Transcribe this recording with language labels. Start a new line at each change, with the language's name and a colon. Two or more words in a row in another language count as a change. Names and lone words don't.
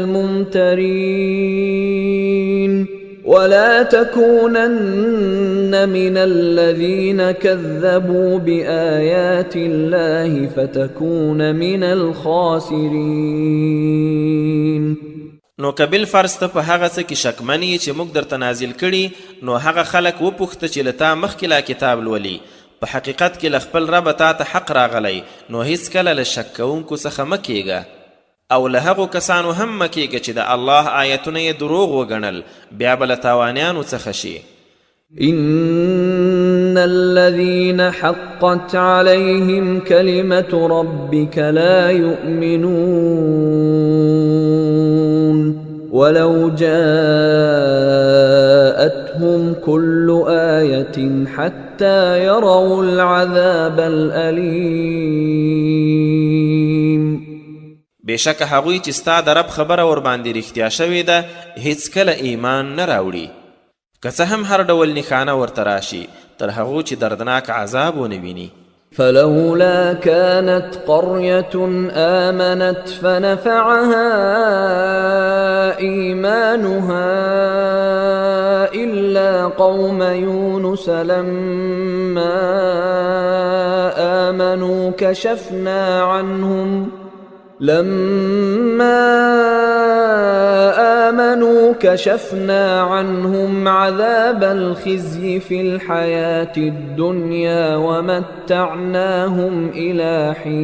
Arabic: الممترين ولا تكونن من الذين كذبوا بآيات الله فتكون من الخاسرين.
Pashto: نو کبل فرض ته په هغه څه کې شکمنی چې موږ درته نازل کړي نو هغه خلک وپوښته چې له تا مخکې لا کتاب لولي په حقیقت کې له خپل رب تا ته حق راغلی نو هیڅکله له شک کوونکو څخه مه کیږه او له هغو کسانو هم مه کیږه چې د الله آیتونه یې دروغ وګڼل بیا به له تاوانیانو څخه شي.
Arabic: إن الذين حقت عليهم كلمة ربك لا يؤمنون ولو جاءتهم كل آية حتى يروا العذاب الأليم.
Pashto: بشک هغوی چې ستا د رب خبره ور باندې رښتیا شوې ده هیڅکله ایمان نه راوړي که څه هم هر ډول نښانه ورته راشي تر هغو چې دردناک عذاب ونه ویني.
Arabic: فلولا كانت قرية آمنت فنفعها إيمانها إلا قوم يونس لما آمنوا كشفنا عنهم عذاب الخزي في الحياة الدنيا ومتعناهم إلى